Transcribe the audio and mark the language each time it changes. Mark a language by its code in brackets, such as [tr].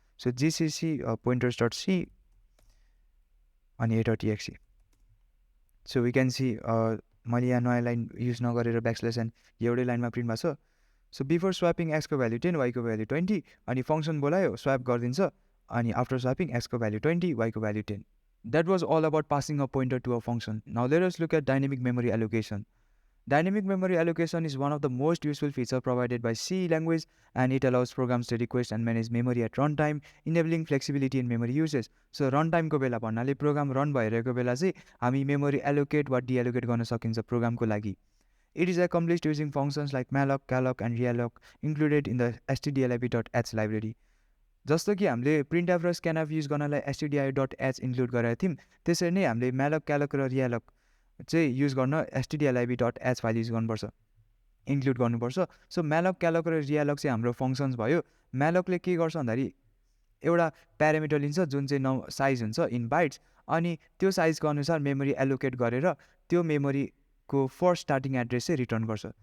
[ne] So जिसिसी पोइन्टर्स dot C अनि ए dot टिएक्सी। [en] so we can see [ne] मैले यहाँ नयाँ लाइन युज नगरेर ब्याकस्ल्यास एन एउटै लाइनमा प्रिन्ट भएको छ। सो बिफोर स्वापिङ एक्सको भ्याल्यु 10 वाईको भ्याल्यु 20 अनि फङ्सन बोलायो स्वाप गरिदिन्छ अनि after स्वापिङ एक्सको value 20 वाईको value 10। [en] That was all about passing a pointer to a function. Now let us look at dynamic memory allocation. Dynamic memory allocation is one of the most useful features provided by C language, and it allows programs to request and manage memory at runtime, enabling flexibility in memory usage. [ne] So runtime को बेला भन्नाले program run भइरहेको बेला चाहिँ हामी memory allocate वा deallocate गर्न सकिन्छ program को लागि. [en] It is accomplished using functions like malloc, calloc and realloc included in the stdlib.h library. [ne] जस्तो कि हामीले प्रिन्टएफ र स्क्यानएफ युज गर्नलाई stdio.h इन्क्लुड गरेका थियौँ, त्यसरी नै हामीले malloc, calloc र realloc चाहिँ युज गर्न stdlib.h फाइल युज गर्नुपर्छ, इन्क्लुड गर्नुपर्छ. सो malloc, calloc र realloc चाहिँ हाम्रो फङ्सन्स भयो. malocले के गर्छ भन्दाखेरि एउटा प्यारामिटर लिन्छ जुन चाहिँ साइज हुन्छ इन बाइट्स अनि त्यो साइजको अनुसार मेमोरी एलोकेट गरेर त्यो मेमोरीको फर्स्ट स्टार्टिङ एड्रेस चाहिँ रिटर्न गर्छ.